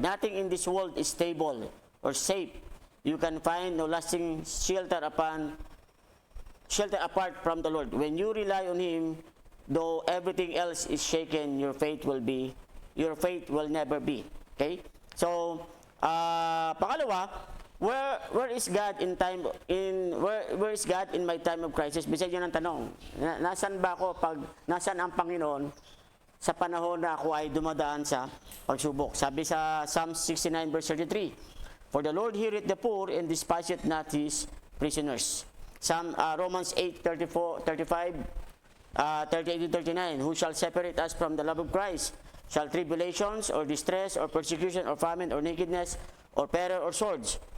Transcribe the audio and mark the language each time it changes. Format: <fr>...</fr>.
<en>Nothing in this world is stable or safe. You can find no lasting shelter apart from the Lord. When you rely on Him, though everything else is shaken, your faith will never be. Okay? So,</en> <tl>pangalawa,</tl> <en>where is God where is God in my time of crisis?</en> <tl>Bisa yun ang tanong. Nasaan ba ako nasaan ang Panginoon sa panahon na ako ay dumadaan sa pagsubok? Sabi sa</tl> <en>Psalm 69 verse 33, for the Lord heareth the poor and despiseth not his prisoners. Romans 8:35, 38-39, who shall separate us from the love of Christ? Shall tribulations, or distress, or persecution, or famine, or nakedness, or peril, or swords?</en>